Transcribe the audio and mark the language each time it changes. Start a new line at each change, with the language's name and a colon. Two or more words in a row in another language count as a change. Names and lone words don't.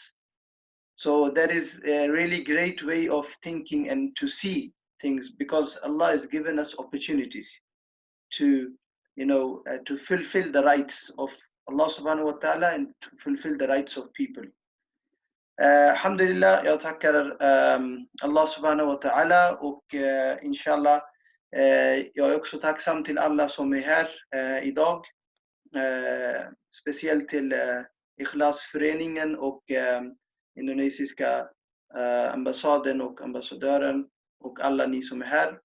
English: So that is a really great way of thinking and to see things, because Allah has given us opportunities to, to fulfill the rights of Allah
Arabic: subhanahu wa ta'ala
English: and to fulfill the rights of people.
Swedish: Alhamdulillah, jag tackar Allah
Arabic: subhanahu wa ta'ala
Swedish: och inshallah, jag är också tacksam till alla som är här idag. Speciellt till Ikhlas-föreningen och indonesiska ambassaden och ambassadören och alla ni som är här.